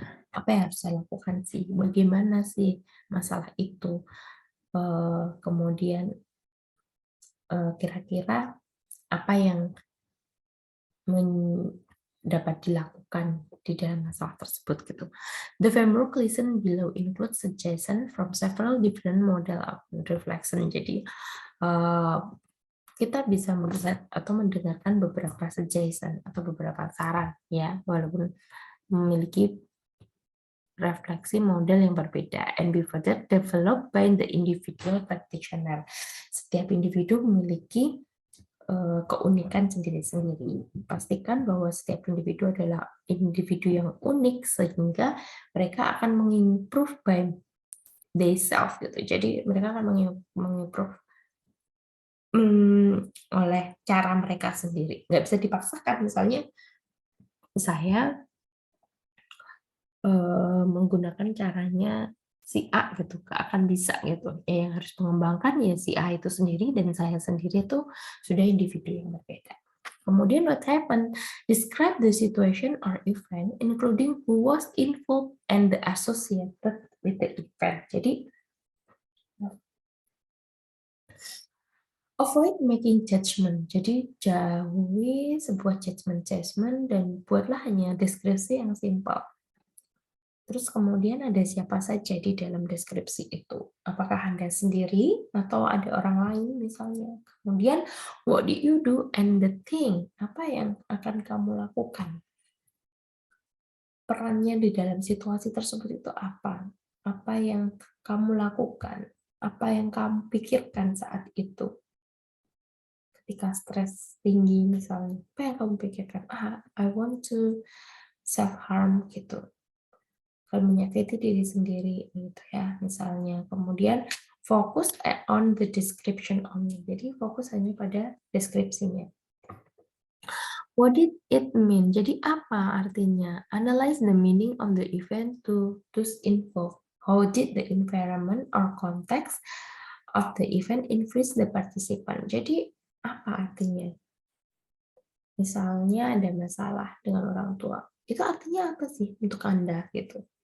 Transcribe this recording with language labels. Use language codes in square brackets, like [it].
[id] Apa yang harus saya lakukan sih? Bagaimana sih masalah itu? Kemudian kira-kira apa yang dapat dilakukan di dalam masalah tersebut gitu. The framework listed below includes suggestions from several different model of reflection. Jadi kita bisa melihat atau mendengarkan beberapa suggestion atau beberapa saran ya, walaupun memiliki refleksi model yang berbeda [en] and be further developed by the individual practitioner. [id] Setiap individu memiliki keunikan sendiri-sendiri. Pastikan bahwa setiap individu adalah individu yang unik sehingga mereka akan mengimprove [en] by themselves [id] gitu. Jadi mereka akan mengimprove oleh cara mereka sendiri. Nggak bisa dipaksakan. Misalnya saya menggunakan caranya si A gitu, gak akan bisa gitu. Yang harus mengembangkan ya si A itu sendiri dan saya sendiri itu sudah individu yang berbeda. Kemudian [en] what happened? Describe the situation or event, including who was involved and the associated with the event. [id] Jadi [en] avoid making judgment. [id] Jadi jauhi sebuah judgment dan buatlah hanya deskripsi yang simpel. Terus kemudian ada siapa saja di dalam deskripsi itu. Apakah Anda sendiri atau ada orang lain misalnya. Kemudian [en] what did you do and the thing. [id] Apa yang akan kamu lakukan? Perannya di dalam situasi tersebut itu apa? Apa yang kamu lakukan? Apa yang kamu pikirkan saat itu? Ketika stres tinggi misalnya. Apa yang kamu pikirkan? [en] I want to self-harm [id] gitu. Kalau menyakiti diri sendiri gitu ya misalnya. Kemudian fokus [en] on the description only. [id] Jadi fokus hanya pada deskripsinya. [en] What did it mean? [id] Jadi apa artinya? [en] Analyze the meaning of the event to those involved. How did the environment or context of the event influence the participant? [id] Jadi apa artinya? Misalnya ada masalah dengan orang tua. Itu artinya apa sih untuk Anda gitu?